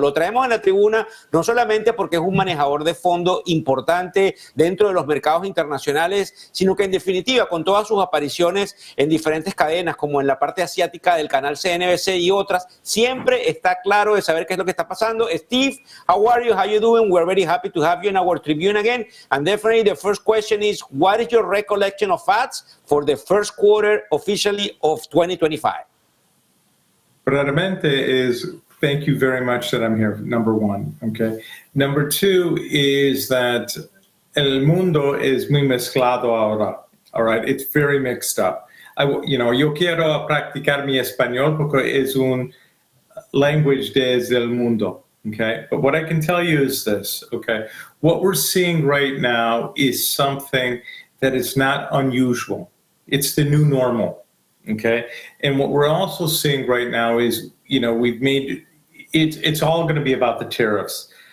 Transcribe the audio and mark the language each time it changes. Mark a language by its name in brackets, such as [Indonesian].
[Spanish] Lo traemos a la tribuna no solamente porque es un manejador de fondo importante dentro de los mercados internacionales, sino que en definitiva con todas sus apariciones en diferentes cadenas como en la parte asiática del canal CNBC y otras, siempre está claro de saber qué es lo que está pasando. [English] Steve, how are you? How you doing? We're very happy to have you in our tribune again. And definitely the first question is, what is your recollection of facts for the first quarter officially of 2025? Realmente is, thank you very much that I'm here, number one, okay? Number two is that [Spanish] el mundo es muy mezclado ahora, [English] all right? It's very mixed up. [Spanish] Yo quiero practicar mi español porque es un language desde el mundo, okay? [English] But what I can tell you is this, okay? What we're seeing right now is something that is not unusual. It's the new normal. Okay, and what we're also seeing right now is, we've made it's all going to be about the tariffs.